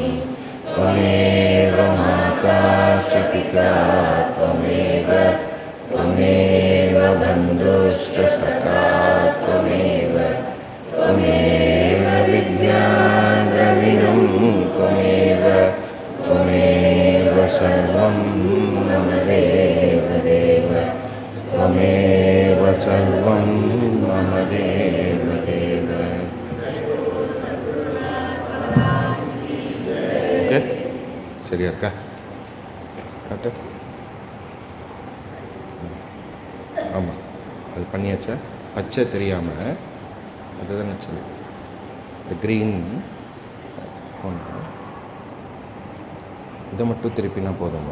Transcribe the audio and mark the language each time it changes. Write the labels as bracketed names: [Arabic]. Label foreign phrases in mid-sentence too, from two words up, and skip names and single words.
[Sanskrit] त्वमेव माता च पिता त्वमेव त्वमेव बन्धुश्च सखा त्वमेव त्वमेव विद्या द्रविणं त्वमेव त्वमेव सर्वं मम देव देव त्वमेव सर्वं मम देव देव। [Tamil] ஓகே, சரியா இருக்கா? காட்டு. ஆமாம், அது பண்ணியாச்சா? பச்சை தெரியாமல் அதுதானே சொல்லி இந்த க்ரீன் இதை மட்டும் திருப்பினா போதுமா?